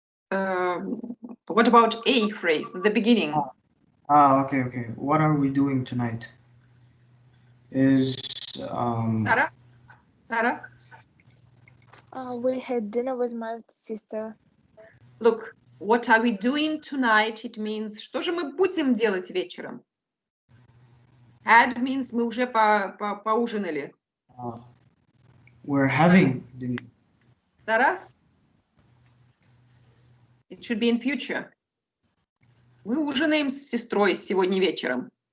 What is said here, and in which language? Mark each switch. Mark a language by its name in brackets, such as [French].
[English] What about a phrase, the beginning? Okay. What are we doing tonight? Is Sarah? We had dinner with my sister. Look, what are we doing tonight? It means, [Russian] что же мы будем делать вечером? [English] Had means [Russian] мы уже поужинали. [English] We're having dinner. Sarah? It should be in future. [Russian] Мы ужинаем с сестрой сегодня вечером.